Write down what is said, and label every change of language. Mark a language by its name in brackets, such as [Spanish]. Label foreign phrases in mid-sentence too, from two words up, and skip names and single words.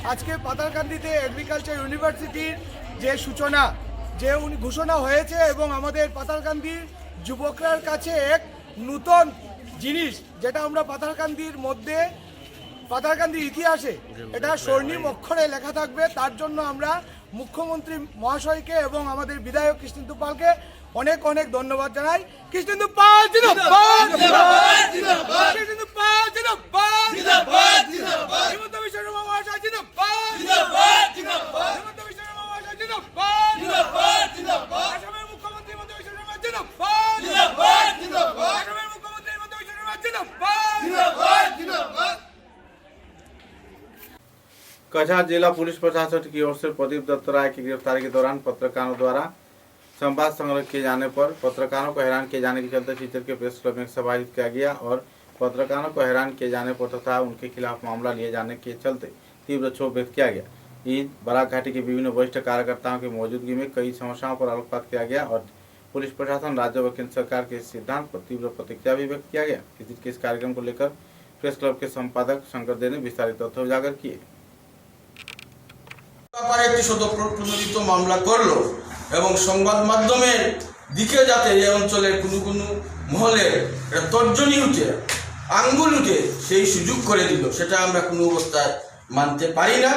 [Bangla] আজকে পাতালকান্দিতে [English] agriculture university [Bangla] যে সূচনা যে ঘোষণা হয়েছে এবং আমাদের পাতালকান্দির যুবকরার কাছে এক নূতন জিনিস যেটা আমরা পাতালকান্দির মধ্যে পাতালকান্দির ইতিহাসে এটা স্বর্ণিম অক্ষরে লেখা থাকবে। তার জন্য আমরা মুখ্যমন্ত্রী মহাশয়কে এবং আমাদের বিধায়ক কৃষ্ণেন্দু পালকে অনেক অনেক ধন্যবাদ জানাই। কৃষ্ণেন্দু পাল জিন্দাবাদ, কৃষ্ণেন্দু পাল জিন্দাবাদ, হিমন্ত বিশ্ব শর্মা মহাশয় জিন্দাবাদ, হিমন্ত বিশ্ব শর্মা মহাশয় জিন্দাবাদ, আসামের মুখ্যমন্ত্রী হিমন্ত বিশ্ব শর্মা জিন্দাবাদ, আসামের মুখ্যমন্ত্রী হিমন্ত বিশ্ব শর্মা জিন্দাবাদ। [Hindi] कछार जिला पुलिस प्रशासन की ओर से प्रदीप दत्त राय की गिरफ्तारी के दौरान पत्रकारों द्वारा संवाद संग्रह किए जाने पर पत्रकारों को हैरान किए जाने के चलते सीचर के [English] press club [Hindi] में सभा आयोजित किया गया और पत्रकारों को हैरान किए जाने पर तथा उनके खिलाफ मामला लिए जाने के चलते तीव्र क्षोभ व्यक्त किया गया। ईद बराक घाटी के विभिन्न वरिष्ठ कार्यकर्ताओं की मौजूदगी में कई समस्याओं पर आलोकपात किया गया और पुलिस प्रशासन राज्य व केंद्र सरकार के सिद्धांत पर तीव्र प्रतिक्रिया भी व्यक्त किया गया। इस कार्यक्रम को लेकर [English] press club [Hindi] के संपादक शंकर दे ने विस्तारित तथ्य उजागर किए। [Bangla] একটি শতপ্রণোদিত মামলা করলো এবং সংবাদ মাধ্যমের দিকে যাতে এই অঞ্চলের কোনো কোনো মহলে তর্জনী উঠে আঙ্গুল উঠে সেই সুযোগ করে দিল, সেটা আমরা কোনো অবস্থায় মানতে পারি না।